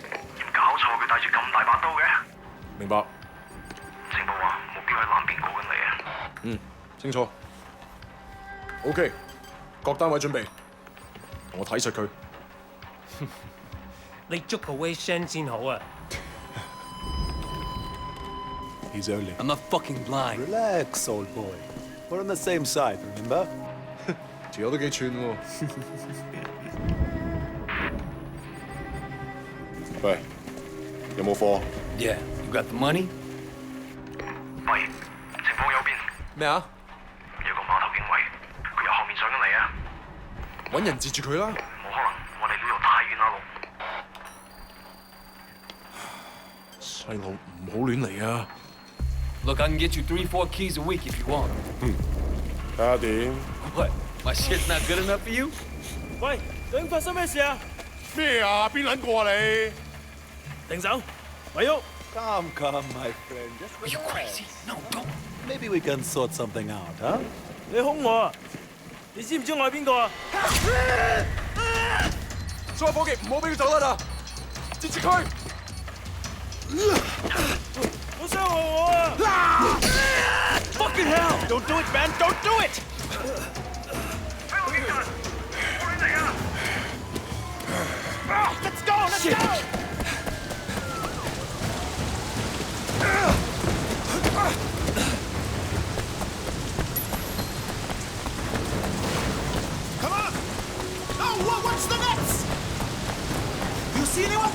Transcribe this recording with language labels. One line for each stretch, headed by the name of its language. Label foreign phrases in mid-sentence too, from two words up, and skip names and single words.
Cantonese: 搞錯，佢帶住咁大把刀嘅。明白。情報話目標喺南邊過緊嚟啊。嗯，清楚。OK，各單位準備，同我睇實佢。你捉個 Wei Shen 先好啊！
English: He's only. I'm not fucking blind. Relax, old boy. We're on the same side, remember?
Cantonese: 條友都幾串喎。喂，有冇貨？
English: Yeah, you got the money?
Cantonese: 喂，情況有變，咩啊？有個碼頭警衛，佢由後面上緊嚟啊！揾人截住佢啦！冇可能，我哋呢度太遠啦，路。細路唔好亂嚟啊！
English: Look, I can get you 3-4 keys a week if you want.
Cantonese: 睇下點？
English: What? My shit's not good enough for you?
Cantonese: 喂，究竟發生咩事啊？咩啊？邊撚個啊你？停手，咪喐！
English: Come, my friend. Just Are you crazy? No, don't. Maybe we can sort something out, huh?
Cantonese: 你兇我啊！你知唔知我係邊個啊？所有伙計唔好俾佢走甩啦！截住佢！好傷害我啊
English: Fucking hell! ！Don't do it, man! Don't do it!
Cantonese: 喺後邊㗎，過嚟啊
English: Let's go! Let's go! Come on! Oh, what's the next? You see anyone?